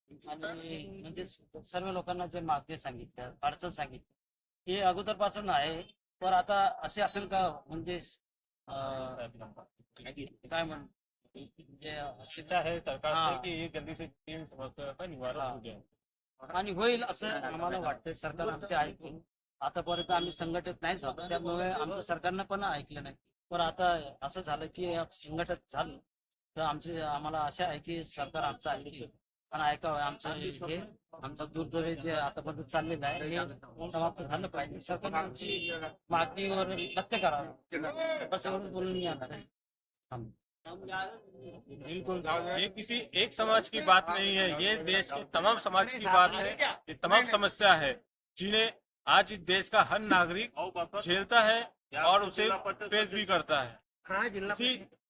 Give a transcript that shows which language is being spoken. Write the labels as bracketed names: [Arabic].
[Marathi] आणि म्हणजे सर्व लोकांना जे मागणी सांगितलं, अडचण सांगितली हे अगोदरपासून आहे. पण आता असे असेल का म्हणजे काय म्हण [Hindi] है सरकार से कि ये जल्दी से 3 समस्या का निवारण हो जाए. [Marathi] आणि होईल असं आम्हाला वाटतंय. सरकार आमचे ऐकून आतापर्यंत आम्ही संघटित नाही झालो, त्यामुळे आमच्या सरकारनं पण ऐकलं नाही. पण आता असं झालं की संघटित झालं तर आम्हाला आशा आहे की सरकार आमचं ऐकेल आणि ऐकावं. आमचं दुर्दैवी जे आतापर्यंत चाललेलं आहे हे समाप्त झालं पाहिजे. सरकार आमची मागणीवर लक्ष करावं बस एवढं बोलून मी आणणार आहे. [Hindi] बिल्कुल, ये किसी एक समाज की बात नहीं है, ये देश के तमाम समाज की बात है. ये तमाम समस्या है जिन्हें आज इस देश का हर नागरिक झेलता है और उसे फेस भी करता है.